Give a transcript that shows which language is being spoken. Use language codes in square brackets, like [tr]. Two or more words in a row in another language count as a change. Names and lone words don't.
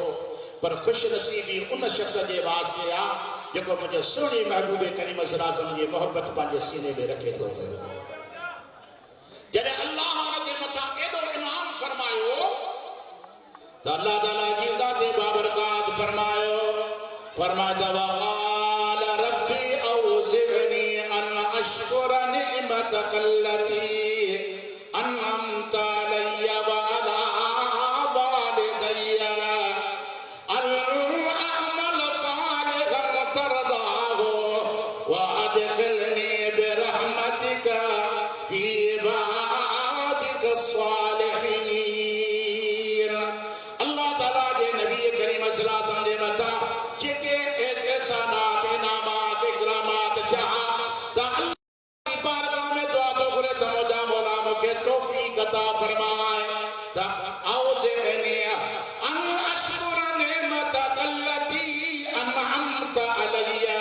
[sd] पर ख़ुशि नसीबी उन शख़्स जे वास्ते आहे जेको मुंहिंजे सुहिणे महबूब करीम [ar] صلى الله عليه وسلم [sd] जी मोहबत पंहिंजे सीने में रखे थो। जॾहिं अल्लाह हुन जे मथां एॾो इनाम फरमायो त अल्लाह ताला जी ज़ात बाबरकात फरमायो [ar] رب أوزعني أن أشكر نعمتك التي أنعمت علي وعلى والدي أن أعمل صالحا ترضاه وأدخلني برحمتك في عبادك الصالحين. [sd] अल्लाह ताला जे नबी करीम [ar] صلى الله عليه وسلم [sd] जे मथां जेके एहसानात इनामात इकरामात थिया त अल्लाह जी बारगाह में दुआ थो घुरे त मुंहिंजा मौला मूंखे तौफ़ीक़ अता फरमाए त [ar] أوزعني أن أشكر نعمتك التي أنعمت علي.